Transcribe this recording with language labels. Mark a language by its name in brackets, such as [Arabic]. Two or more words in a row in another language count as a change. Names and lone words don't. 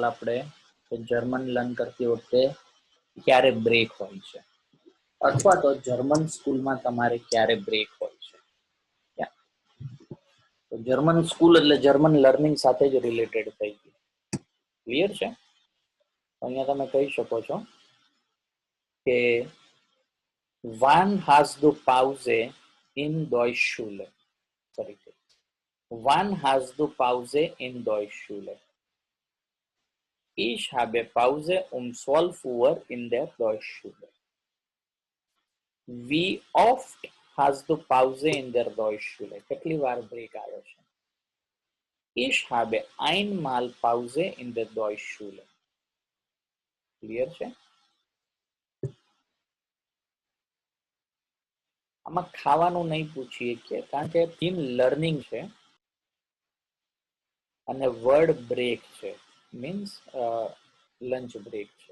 [Gujarati] આપણે [English] German learn [Gujarati] કરતી વખતે ક્યારે બ્રેક હોય છે, અથવા તો જર્મન સ્કૂલમાં તમારે ક્યારે બ્રેક હોય છે. તો [English] German school [Gujarati] એટલે [English] German learning [Gujarati] સાથે જ રિલેટેડ થઈ ગયું. ક્લિયર છે? અહીંયા તમે કહી શકો છો કે [German] wann hast du Pause in Deutschschule? ફરીથી wann hast du Pause in Deutschschule? Ich habe Pause um 12 Uhr in der Deutschschule. Wie oft hast du Pause in der Deutschschule? [Gujarati] કેટલી વાર બ્રેક આવે છે? [German] Ich habe einmal Pause in der Deutschschule. [Gujarati] ક્લિયર છે? આમાં ખાવાનું નહીં પૂછીએ કે કારણ કે [English] theme learning [Gujarati] છે અને [English] word break [Gujarati] છે, [English] means lunch break [Gujarati] છે.